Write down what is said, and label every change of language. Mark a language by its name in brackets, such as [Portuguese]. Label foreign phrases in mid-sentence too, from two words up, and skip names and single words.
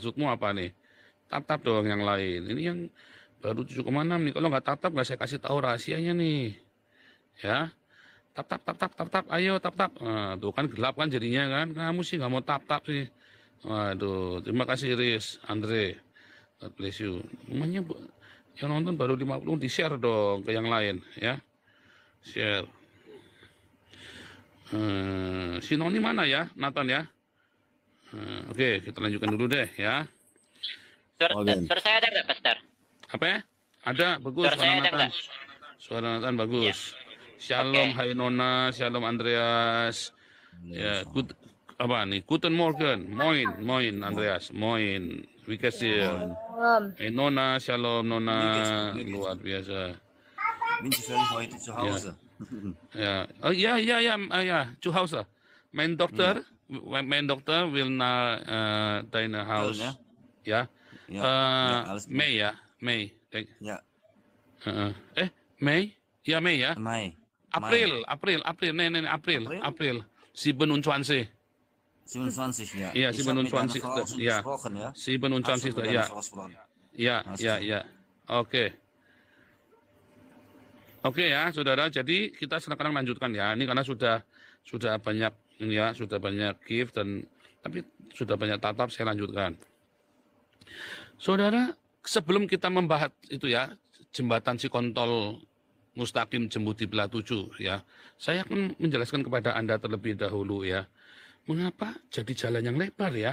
[Indonesian] Maksudmu apa nih? Tap-tap dong yang lain. Ini yang baru 7,6 nih. Kalau nggak tap-tap nggak saya kasih tahu rahasianya nih. Ya. Tap-tap, ayo tap-tap. Nah, tuh kan gelap kan jadinya kan. Kamu sih nggak mau tap-tap sih. Waduh, terima kasih Riz, Andre. [English] God bless you. [Indonesian] Namanya yang nonton baru 50, di-share dong ke yang lain ya. Share. Sinoni mana ya, Nathan ya? Oke, kita lanjutkan dulu deh ya. Suara saya ada nggak, Pastor? Apa ya? Ada, bagus Suara saya ada Nathan. nggak? Suara Nathan bagus. Shalom, hai Nona, shalom Andreas. Ya, apa nih? [German] Guten Morgen, moin Andreas, moin. Wikasir. [Indonesian] Hai Nona, shalom Nona, luar biasa. [German] Bin zufällig heute zu Hause. Ja, oh, ja, zu Hause. Mein Doktor will nach deinem Haus. [Indonesian] Ja, Mei ya, Mei. [German] Ja. [Indonesian] Mei? Ja, Mei ya. [German] Mai. April. Nee, April. 27. 27, ja. Ja, Ich habe mit deiner 27. Frau schon Ja. gesprochen, ja? 27. Hast du mit deiner Ja. Frau gesprochen? [Indonesian] Ya. Oke ya, saudara. Jadi kita sekarang lanjutkan ya. Ini karena sudah banyak ini ya, sudah banyak gift tapi sudah banyak tatap, saya lanjutkan. Saudara, sebelum kita membahas itu ya, jembatan Sikontol Mustaqim Jembuti Belah 7 ya, saya akan menjelaskan kepada Anda terlebih dahulu ya, mengapa jadi jalan yang lebar ya?